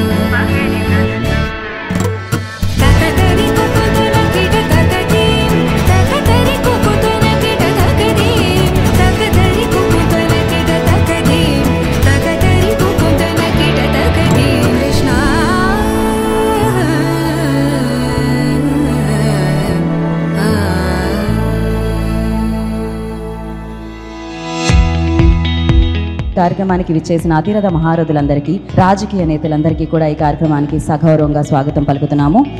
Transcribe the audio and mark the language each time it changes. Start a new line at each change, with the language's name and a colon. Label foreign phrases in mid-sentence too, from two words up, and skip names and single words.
Telugu: तकतरि कुकुतन किट तकतीं तकतरि कुकुतन किट तकतीं तकतरि कुकुतन किट तकतीं तकतरि कुकुतन किट तकतीं कृष्ण కార్యక్రమానికి విచ్చేసిన అతిరథ మహారథులందరికీ రాజకీయ నేతలందరికీ కూడా ఈ కార్యక్రమానికి సగౌరవంగా స్వాగతం పలుకుతున్నాము.